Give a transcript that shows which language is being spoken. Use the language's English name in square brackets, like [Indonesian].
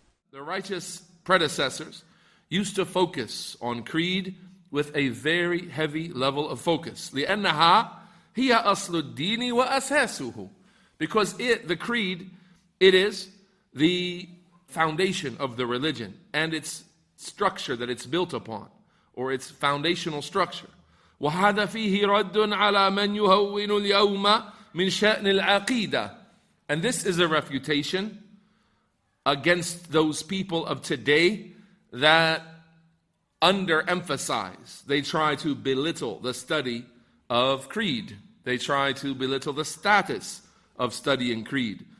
[English] The righteous predecessors used to focus on creed with a very heavy level of focus. [Arabic] لأنها هي أصل الدين وأساسه. [English] Because the creed, it is the foundation of the religion and its structure that it's built upon, or its foundational structure. [Arabic] وهذا فيه رد على من يهون اليوم من شأن العقيدة. [English] And this is a refutation against those people of today that underemphasize. They try to belittle the study of creed. They try to belittle the status of studying creed.